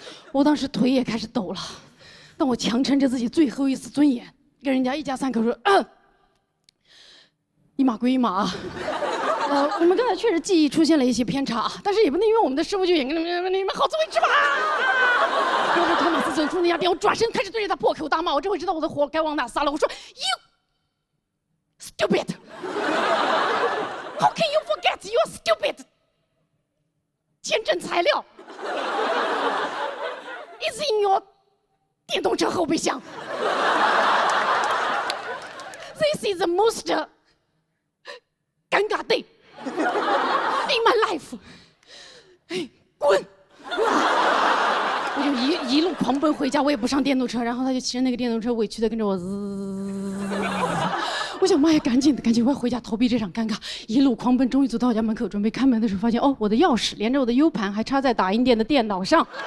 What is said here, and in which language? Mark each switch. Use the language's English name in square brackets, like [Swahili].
[Chinese] 我当时腿也开始抖了，但我强撑着自己最后一丝尊严，跟人家一家3口说：“一码归一码啊。我们刚才确实记忆出现了一些偏差，但是也不能因为我们的师傅就演给你们好自为之吧。” 然后托马斯走出那家店，我转身开始对着他破口大骂。我这回知道我的火该往哪撒了。我说 [English] ：“You stupid！ How can you forget you're stupid？ [Chinese] 签证材料 is in your 电动车后备箱。 [English] This is the most 尴尬 day in my life。 [Chinese] 哎，滚！我就一路狂奔回家，我也不上电动车，然后他就骑着那个电动车委屈的跟着我滋。我想妈呀，赶紧我要回家逃避这场尴尬，一路狂奔，终于走到我家门口，准备开门的时候，发现哦，我的钥匙连着我的 U 盘还插在打印店的电脑上。